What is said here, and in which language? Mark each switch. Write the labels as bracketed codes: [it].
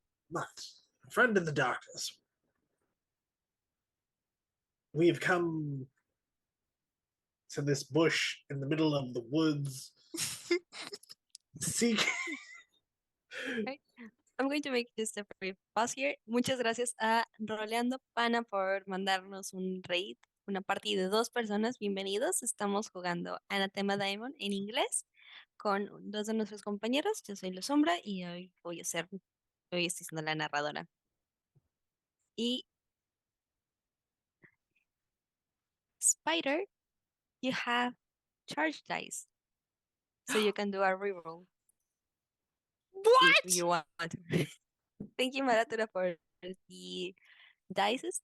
[en] But, friend of the darkness, we've come to this bush in the middle of the woods. Seek. I'm going to make just a brief pause here. [es] Muchas gracias a Roleando Pana por mandarnos un raid, una partida de 2 personas. Bienvenidos. Estamos jugando AnatemA Daemon en inglés con dos de nuestros compañeros. Yo soy Lussumbra y hoy hoy estoy siendo la narradora. [en] Y Spider, you have charge dice, so you can do a reroll if What? you want to. Thank you, Maratura, for the dices.